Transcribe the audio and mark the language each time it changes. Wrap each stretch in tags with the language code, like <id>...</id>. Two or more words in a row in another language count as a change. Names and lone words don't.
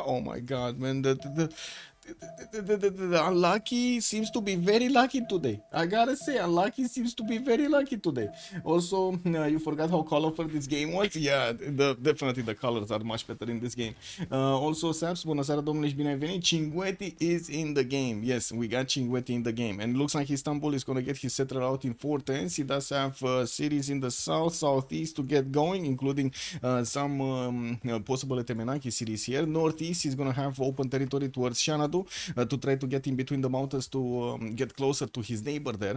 <en>Oh my god, man, the unlucky seems to be very lucky today. I gotta say, unlucky seems to be very lucky today. Also, you forgot how colorful this game was? Yeah, definitely the colors are much better in this game. Also, Saps,</en> <ro>bună seara, domnule, și bine ai venit.</ro> <en>Cinguetti is in the game. Yes, we got Cinguetti in the game. And it looks like Istanbul is gonna get his settler out in 410s. He does have cities in the south, southeast to get going, including some possible Temenaki cities here. Northeast is gonna have open territory towards Xanadu to try to get in between the mountains to get closer to his neighbor there.</en>